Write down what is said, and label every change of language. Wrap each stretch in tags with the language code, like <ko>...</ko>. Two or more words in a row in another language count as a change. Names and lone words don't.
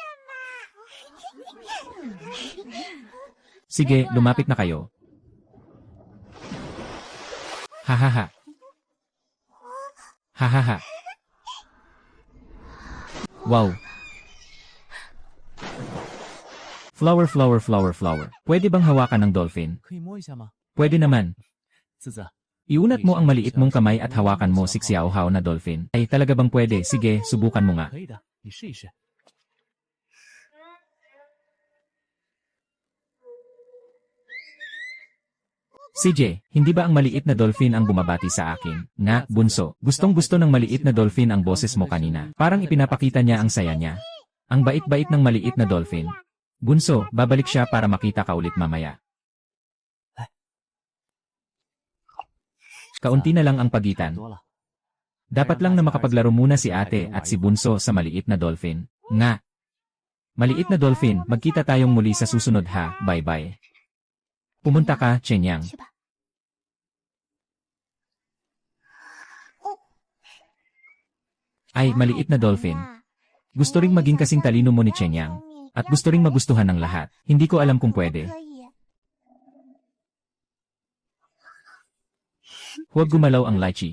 <tl>Sige, lumapit na kayo. Hahaha. Hahaha. Wow.</tl> <en>Flower, flower, flower, flower.</en> <tl>Pwede bang hawakan ng dolphin?</tl> <zh>可以摸一下吗？</zh> <tl>Pwede naman.</tl> <zh>子子，</zh> <tl>Iunat mo ang maliit mong kamay at hawakan mo si Xiaohao na dolphin. Ay, talaga bang pwede? Sige, subukan mo nga.</tl> <zh>可以的，你试一试。</zh> <tl>CJ, hindi ba ang maliit na dolphin ang bumabati sa akin? Nga, bunso, gustong-gusto ng maliit na dolphin ang boses mo kanina. Parang ipinapakita niya ang saya niya. Ang bait-bait ng maliit na dolphin. Bunso, babalik siya para makita ka ulit mamaya. Kaunti na lang ang pagitan.</tl> <zh>多了，</zh> <tl>Dapat lang na makapaglaro muna si ate at si bunso sa maliit na dolphin. Nga. Maliit na dolphin, magkita tayong muli sa susunod ha. Bye-bye. Pumunta ka, Chen Yang.</tl> <zh>去吧。</zh> <tl>Ay, maliit na dolphin. Gusto ring maging kasing talino mo ni Chen Yang. At gusto ring magustuhan ng lahat. Hindi ko alam kung pwede.</tl> <zh>可以。</zh> <tl>Huwag gumalaw ang lychee.</tl>